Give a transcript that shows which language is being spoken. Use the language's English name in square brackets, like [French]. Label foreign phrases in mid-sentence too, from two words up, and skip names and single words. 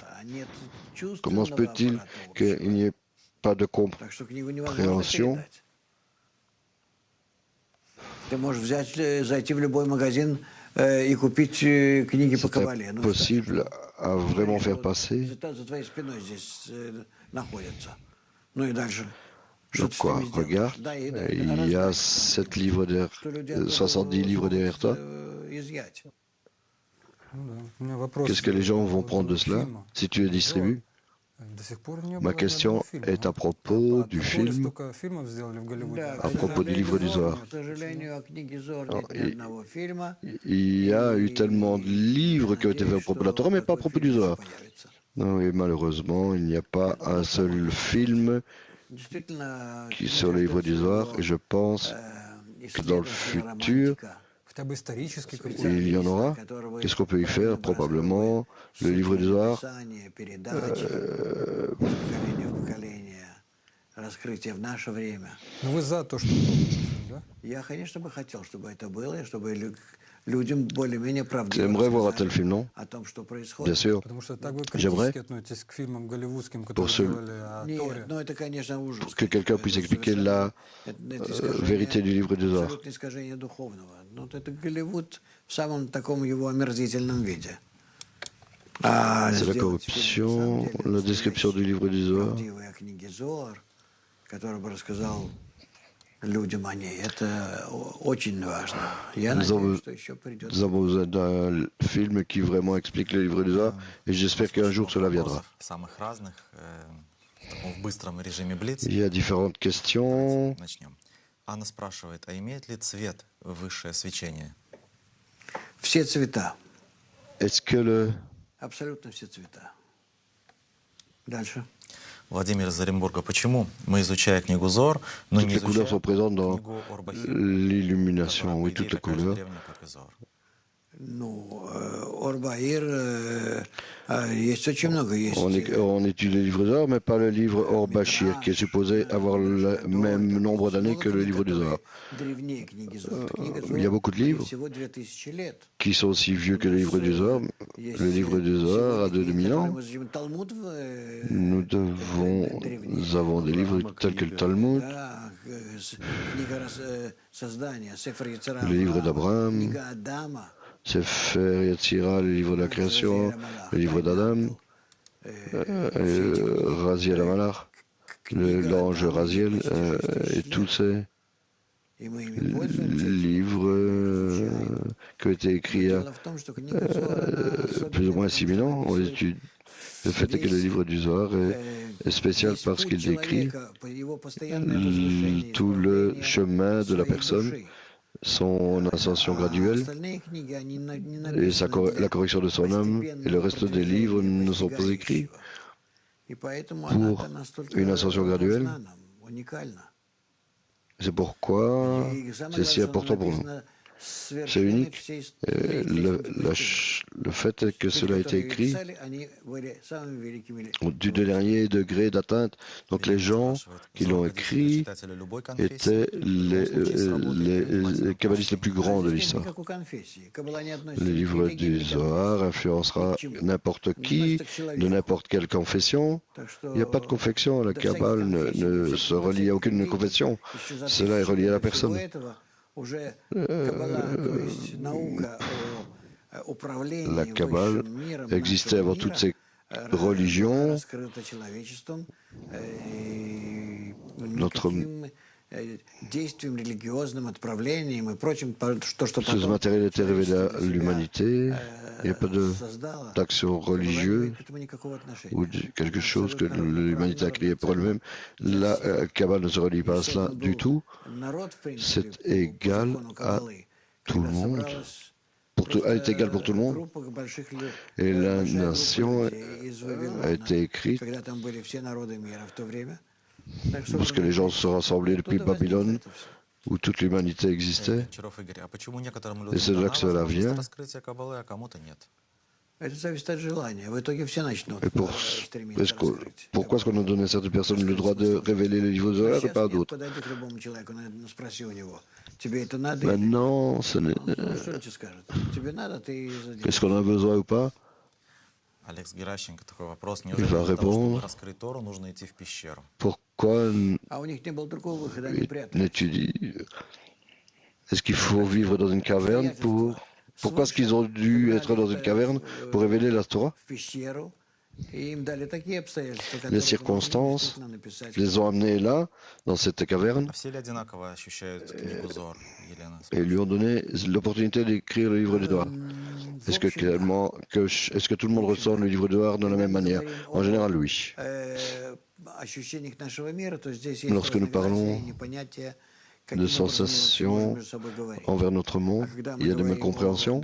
[French] Comment se peut-il qu'il n'y ait pas de compréhension? C'est possible à vraiment faire passer. [Russian] Что [French] Donc [Russian] ты с [French] quoi, [Russian] ними сделаешь? [French] regarde, [Russian] Да, и да, [French] il y a [Russian] раздать. [French] 7 livres 70 livres derrière toi. [Russian] Изъять. Ну да. У меня вопрос [French] Qu'est-ce que les [Russian] по [French] gens vont prendre de [Russian] поводу [French] cela [Russian] фильма [French] si tu les [Russian] «Негозор». [French] distribues? [Russian] До сих пор не [French] Ma [Russian] было ни одного [French] question [Russian] фильма. [French] est à [Russian] А [French] propos du [Russian] то ли [French] film, [Russian] столько фильмов сделали в Голливуде, Да, а [French] à [Russian] к [French] propos du livre du [Russian] сожалению, [French] Zohar. [Russian] к сожалению, о книге Зор [French] Alors, [Russian] нет ни одного фильма. [French] il y a eu tellement de [Russian] И [French] livres [Russian] я [French] qui ont été faits à [Russian] надеюсь, [French] propos de la [Russian] что [French] Torah, mais pas à [Russian] такой [French] propos du [Russian] фильм еще [French] Zohar. [Russian] появится. [French] Non, et malheureusement, il n'y a pas [Russian] Он [French] un [Russian] на самом [French] seul [Russian] деле [French] film [Russian] действительно [French] sur le [Russian] книга [French] livre [Russian] ждет [French] du Zohar, et je [Russian] своего [French] pense que dans le [Russian] исследователя, [French] futur, [Russian] романтика, хотя бы исторический какой-то. [French] il y en aura. [Russian] которого [French] Qu'est-ce qu'on peut y [Russian] правильно [French] faire? [Russian] бы раскрыл бы [French] Probablement le [Russian] суть [French] livre du Zohar, [Russian] книгописания, передачи из поколения в поколение, раскрытие в наше время. Ну вы за то, что был такой фильм, да? Я, конечно, бы хотел, чтобы это было, и чтобы людям более-менее [French] tu [Russian] правдиво [French] aimerais voir un tel [Russian] рассказали [French] film, non? [Russian] о том, что [French] Bien [Russian] происходит. [French] sûr. [Russian] Потому что так вы [French] J'aimerais, [Russian] критически относитесь к фильмам голливудским, [French] pour [Russian] которые делали о Нет, Торе. ну это, конечно, ужас. [French] que quelqu'un [Russian] конечно. [French] puisse [Russian] Это [French] expliquer [Russian] совершенно [French] la [Russian] это искажение, [French] vérité du livre du Zohar. [Russian] абсолютное искажение духовного. Ну, вот это Голливуд в самом таком его омерзительном виде. А [French] C'est la [Russian] сделать фильм, на самом [French] corruption, [Russian] деле, [French] la description du livre du Zohar. [Russian] правдивый о книге Зоар, который бы рассказал людям о ней, это очень важно. Я надеюсь, что еще придет. [French] Nous avons besoin d'un film qui vraiment explique le livre du Zohar, et j'espère qu'un jour cela viendra. [Russian] Самых разных, в таком быстром режиме Блиц. [French] Il y a différentes questions. [Russian] Давайте начнем. Анна спрашивает, а имеет ли цвет высшее свечение? Все цвета, [French] Est-ce que le... [Russian] абсолютно все цвета. Дальше. Владимир из Оренбурга, почему мы, изучая книгу Зор, но [French] Toutes [Russian] не [French] les couleurs [Russian] изучаем [French] sont présentes dans [Russian] книгу Орбахим, [French] l'illumination, [Russian] которая, по [French] oui, [Russian] идее, [French] toutes les [Russian] такая же [French] couleurs. [Russian] древняя, как и Зор? Ну, Орбаир, есть очень много. Есть [French] On étudie le livre du Zohar, mais pas le livre Or Bashir, qui est supposé avoir le même nombre d'années que le livre du Zohar. [Russian] древнее книги Зор. [French] Il y a beaucoup de livres [Russian] Всего 2000 лет. [French] qui sont aussi vieux que le livre du Zohar. Le livre du Zohar a 2000 ans. Nous avons des livres tels que le Talmud, le livre d'Abraham, [Russian] книга Адама, [French] Sefer Yetzira, le livre de la création, le livre d'Adam, Raziel Amalach, l'ange Raziel, et tous ces [Russian] и мы ими пользуемся. [French] livres qui ont été écrits [Russian] Дело в том, что книга Зор, она [French] plus ou moins [Russian] особенная, [French] 6000 ans. On étudie. Le fait est que le livre du Zohar est spécial [Russian] весь [French] parce [Russian] путь [French] qu'il décrit [Russian] человека, его постоянное возвышение, [French] tout le [Russian] исправление [French] chemin de la [Russian] своей [French] personne, [Russian] души. [French] son ascension [Russian] А [French] graduelle [Russian] остальные книги, они не [French] et [Russian] написаны [French] la correction de son âme, et le reste des livres ne sont pas écrits [Russian] И поэтому [French] pour [Russian] она настолько [French] une ascension graduelle. [Russian] важна нам, уникальна. [French] C'est pourquoi [Russian] И самое [French] c'est si [Russian] главное, что [French] important [Russian] она [French] pour nous. [Russian] написана с [French] C'est [Russian] вершины [French] unique. [Russian] всей [French] Et le fait est que [Russian] Люди, [French] cela a été [Russian] которые [French] écrit [Russian] писали, они были самыми великими [French] du dernier degré d'atteinte. Donc les gens qui l'ont écrit étaient les kabbalistes les plus grands de l'histoire. [Russian] как у конфессии. Каббала не относится [French] Le [Russian] ни к [French] livre [Russian] религии, [French] du [Russian] ни к [French] Zohar influencera n'importe qui, de n'importe quelle confession. [Russian] Так что [French] Il n'y a pas de confession. La [Russian] до всяких [French] Kabbale [Russian] конфессий, до [French] ne [Russian] всяких- [French] se [Russian] до [French] relie à [Russian] всяких [French] aucune [Russian] религий, [French] confession. [Russian] еще за [French] Cela est [Russian] тысячи [French] relié à la [Russian] лет до всего [French] personne. [Russian] этого уже Каббала, то есть наука о управлении [French] La Kabbale [Russian] высшим миром [French] existait [Russian] нашего [French] avant [Russian] мира, [French] toutes ces [Russian] была [French] religions. [Russian] раскрыта человечеством и [French] Notre- [Russian] никаким действием религиозным, отправлением и прочим, то, что [French] Ce [Russian] потом [French] matériel était révélé à [Russian] человечество для себя, [French] l'humanité. Il n'y a pas [Russian] создало. [French] d'action [Russian] Каббала не [French] religieuse [Russian] имеет к этому никакого отношения. [French] ou quelque chose que [Russian] Абсолютно [French] l'humanité a créé pour elle-même. La Kabbale ne se relie pas à cela du tout. [Russian] Народ, в принципе, [French] C'est égal [Russian] по закону [French] à [Russian] Каббалы, [French] tout le [Russian] когда [French] monde. [Russian] собралась [French] Elle est égale pour tout le monde. [Russian] группа больших [French] Et la [Russian] большая группа [French] nation [Russian] людей из Вавилона, [French] a été écrite [Russian] когда там были все народы мира в то время. Так [French] parce que les gens se sont rassemblés depuis [Russian] оттуда возникло [French] Babylone, [Russian] это всё. [French] où toute l'humanité existait. [Russian] Гончаров Игорь, а почему некоторым [French] Et c'est [Russian] людям [French] de là [Russian] дана [French] que cela [Russian] возможность [French] vient. [Russian] раскрытия Каббалы, а кому-то нет? Это зависит от желания. В итоге все начнут [French] Et [Russian] стремиться раскрыть. [French] pourquoi est-ce qu'on a donné à certaines personnes le droit de révéler le livre de Zohar et pas à d'autres? [Russian] Подойди к любому человеку, спроси у него, тебе это надо? [French] Maintenant, ce n'est- [Russian] Ну, что он тебе скажет? Тебе надо, ты [French] est-ce qu'on en a besoin ou pas? [Russian] Алекс Геращенко, такой вопрос. Неужели [French] va [Russian] для того, чтобы [French] répondre. [Russian] раскрыть Тору, нужно идти в пещеру? [French] Pourquoi [Russian] А у них не было другого выхода, они прятались. [French] n'étudie? Est-ce qu'il faut vivre dans une caverne pour... Pourquoi est-ce qu'ils ont dû être dans une caverne pour révéler la Torah? [Russian] В пещеру, [French] Les circonstances les ont amenés là, dans cette caverne, [Russian] А все ли одинаково ощущают книгу Зор, Елена? [French] et lui ont donné l'opportunité d'écrire le livre du Zohar. Est-ce que tout le monde ressent le livre du Zohar de la même manière? En général, oui. Lorsque nous parlons de sensations envers notre monde, il y a des mécompréhensions.